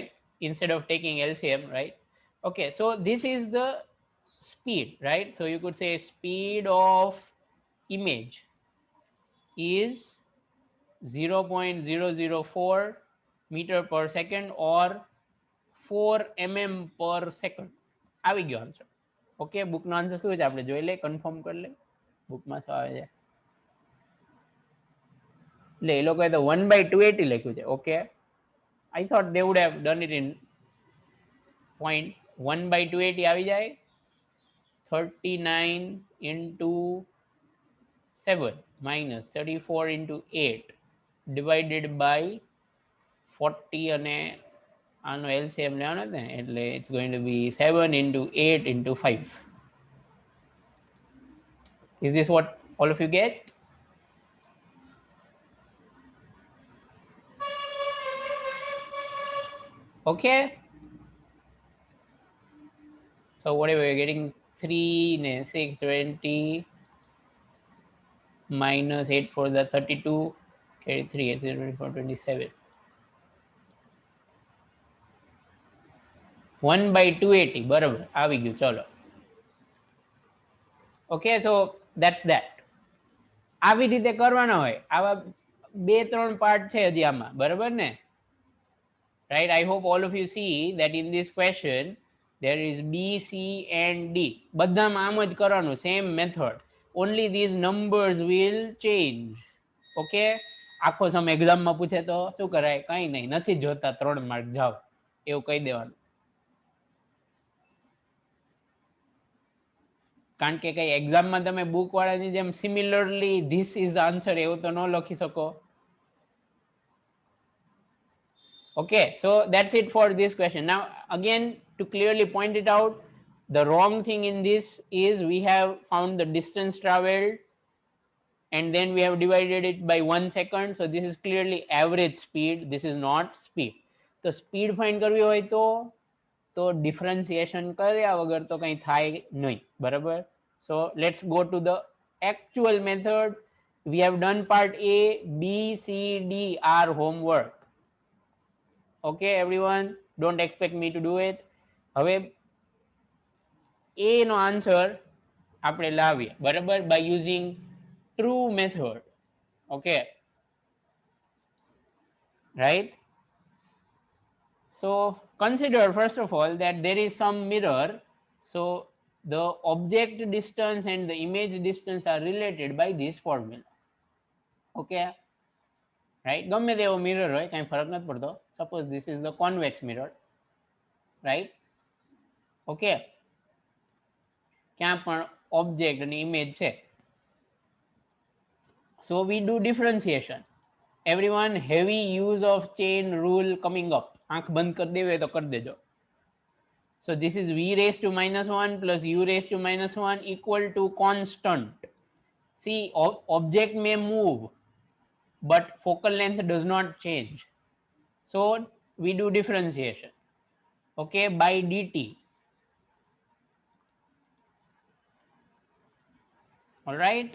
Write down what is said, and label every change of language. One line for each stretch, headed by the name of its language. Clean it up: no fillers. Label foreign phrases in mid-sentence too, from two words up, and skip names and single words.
English: Instead of taking LCM, right? Okay, so this is the speed, right? So you could say speed of image is 0.004 meter per second or 4 mm per second.
Gujarati: આવી ગયો આન્સર. ઓકે, બુકનો આન્સર શું છે આપણે જોઈ લે, કન્ફર્મ કરી લે બુકમાં શું આવે છે. એટલે એ લોકોએ તો 1/280 લખ્યું છે. ઓકે,
English: I thought they would have done it in point. 1/280
Gujarati: આવી જાય.
English: 39 into 7 minus 34 into 8 divided by 40
Gujarati: અને આનો LCM લેવાનો ને એટલે
English: it's going to be 7 into 8 into 5. Is this what all of you get? Okay, so whatever you're getting, 3 6 20 minus 8 for the 32, carry 3 8 24 27.
Gujarati: 1/280 બરાબર આવી ગયું.
English: ચલો, okay, so that's that.
Gujarati: આવી રીતે કરવાના હોય. આવા 2-3 પાર્ટ છે હજી આમાં, બરાબર ને?
English: Right, I hope all of you see that in this question there is B, C and D.
Gujarati: બધામાં આમ જ કરવાનું,
English: same method, only these numbers will change.
Gujarati: ઓકે, આખો સમ એક્ઝામમાં પૂછે તો શું કરાય? કંઈ નહીં, નથી જોતા 3 માર્ક જાઓ એવું કહી દેવાનું. કારણ કે કઈ એક્ઝામમાં તમે બુક વાળાની જેમ
English: similarly this is the answer
Gujarati: એવું તો ન લખી શકો.
English: Okay, so that's it for this question. Now again, to clearly point it out, the wrong thing in this is we have found the distance traveled and then we have divided it by 1 second. So this is clearly average speed, this is not speed. So speed find
Gujarati: કરવી હોય તો differentiation કર્યા વગર તો કંઈ થાય નહીં, બરાબર?
English: So let's go to the actual method. We have done part A, B, C, D are homework. Okay, everyone, don't expect me to do it.
Gujarati: હવે A નો આન્સર આપણે લાવીએ, બરાબર,
English: by using true method. Okay, right? So consider first of all that there is some mirror. So the object distance and the image distance are related by this formula. Okay, right?
Gujarati: ગમે તેવો મિરર હોય, કાંઈ ફરક નથી પડતો.
English: Suppose this is the convex mirror, right?
Gujarati: ઓકે, ક્યાં પણ ઓબ્જેક્ટ અને ઇમેજ છે.
English: So we do differentiation. Everyone, heavy use of chain rule coming up.
Gujarati: આંખ બંધ કરી દેવી હોય તો કરી દેજો.
English: So this is v raised to minus 1 plus u raised to minus 1 equal to constant. See, object may move, but focal length does not change. So we do differentiation. Okay, by dt. All right.